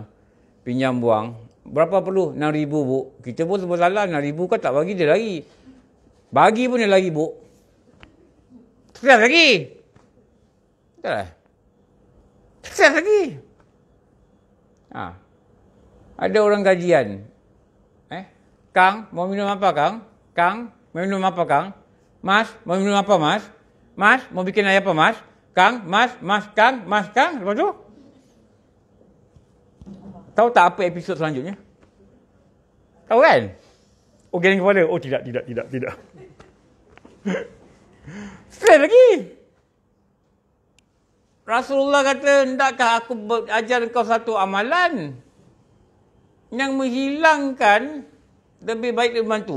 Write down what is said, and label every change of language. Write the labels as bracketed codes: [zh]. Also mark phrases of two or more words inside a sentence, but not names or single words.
[ms] Pinjam wang. Berapa perlu? 6,000, Bu. Kita pun sebut salah. 6,000 kan tak bagi, dia lagi. Bagi pun dia lagi, Bu. Stres lagi. Betul lah. Stres lagi. Ada orang gajian. [id] Kang, mau minum apa, Kang? Kang, mau minum apa, Kang? Mas, mau minum apa, Mas? Mas, mau bikin air apa, Mas? Kang, Mas, Kang. [ms] Lepas tu? Tahu tak apa episod selanjutnya? Tahu kan? Oh, geleng kepala. Oh, tidak. Stres lagi. Rasulullah kata, hendakkah aku ajar kau satu amalan yang menghilangkan lebih baik dari membantu?